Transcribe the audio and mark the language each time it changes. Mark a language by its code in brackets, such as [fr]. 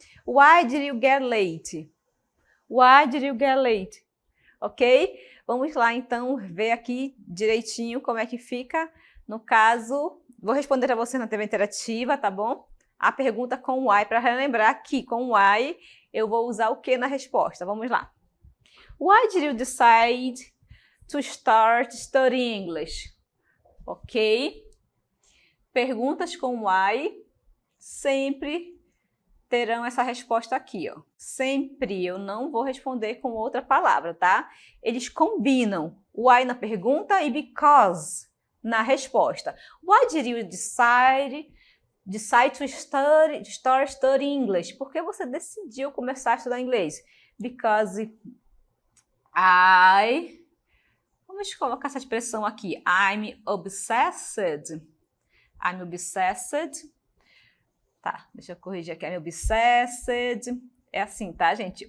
[en] Why did you get late? Why did you get late? Ok? [pt] Vamos lá, então, ver aqui direitinho como é que fica. No caso, vou responder para você na TV interativa, tá bom? A pergunta com why, para relembrar que com why eu vou usar o que na resposta? Vamos lá. [en] Why did you decide to start studying English? Ok? [pt] Perguntas com why sempre terão essa resposta aqui, ó. Sempre, eu não vou responder com outra palavra, tá? Eles combinam why na pergunta e because na resposta. [en] Why did you decide to start studying English? [pt] Por que você decidiu começar a estudar inglês? Because vamos colocar essa expressão aqui. [en] I'm obsessed. I'm obsessed. [pt] Tá, deixa eu corrigir aqui. [en] I'm obsessed. [pt] É assim, tá, gente?